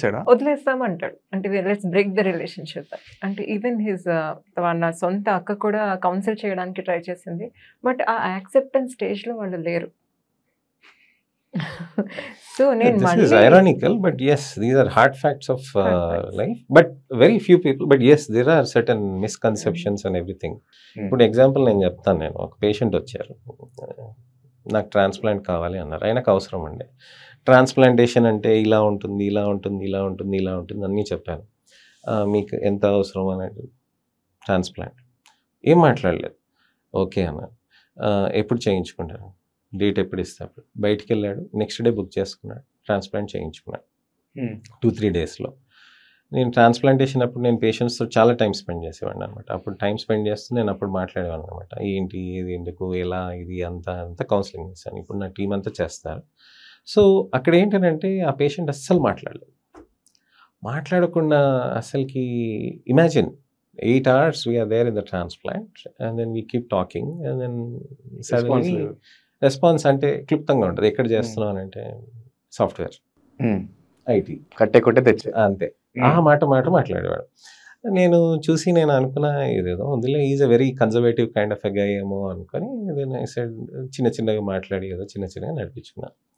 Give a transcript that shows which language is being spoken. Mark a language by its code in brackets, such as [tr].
[te] వదిలేస్తామంటాడు. అంటే [en] Let's break the relationship. [te] అంటే even వాళ్ళ సొంత అక్క కూడా కౌన్సిల్ చేయడానికి ట్రై చేసింది, బట్ ఆ యాక్సెప్టెన్స్ స్టేజ్లో వాళ్ళు లేరు. సో నేను [en] This is ironical, but yes, these are hard facts of life. But very few people, but yes, there are certain misconceptions and everything. [te] ఇప్పుడు ఎగ్జాంపుల్ నేను చెప్తాను. నేను ఒక పేషెంట్ వచ్చారు, నాకు ట్రాన్స్ప్లాంట్ కావాలి అన్నారు. ఆయనకు అవసరం అండి. ట్రాన్స్ప్లాంటేషన్ అంటే ఇలా ఉంటుంది, ఇలా ఉంటుంది, ఇలా ఉంటుంది, ఇలా ఉంటుంది అన్నీ చెప్పాను. మీకు ఎంత అవసరం అనేది ట్రాన్స్ప్లాంట్ ఏం మాట్లాడలేదు. ఓకే అన్నారు. ఎప్పుడు చేయించుకుంటారు, డేట్ ఎప్పుడు ఇస్తే అప్పుడు. బయటికి వెళ్ళాడు, నెక్స్ట్ డే బుక్ చేసుకున్నాడు, ట్రాన్స్ప్లాంట్ చేయించుకున్నాడు 2-3 daysలో. నేను ట్రాన్స్ప్లాంటేషన్ అప్పుడు నేను పేషెంట్స్తో చాలా టైం స్పెండ్ చేసేవాడిని అనమాట. అప్పుడు టైం స్పెండ్ చేస్తూ నేను అప్పుడు మాట్లాడేవాడిని అనమాట. ఏంటి, ఏది, ఎందుకు, ఎలా, ఇది అంతా కౌన్సిలింగ్ చేశాను. ఇప్పుడు నా టీం అంతా చేస్తారు. సో అక్కడ ఏంటంటే ఆ పేషెంట్ అస్సలు మాట్లాడలేదు. మాట్లాడకుండా అసలుకి [en] imagine 8 hours we are there in the transplant and then we keep talking and then suddenly response [te] అంటే క్లుప్తంగా ఉంటుంది. ఎక్కడ చేస్తున్నావు అని అంటే సాఫ్ట్వేర్, ఐటీ, కట్టే కొట్టే తెచ్చే అంతే. ఆ మాట మాట్లాడేవాడు. నేను చూసి నేను అనుకున్నా ఇదేదో ఉందిలే, [en] is a very conservative kind of a guy [te] ఏమో అనుకొని చిన్న చిన్నగా మాట్లాడి ఏదో చిన్న చిన్నగా నడిపించుకున్నా.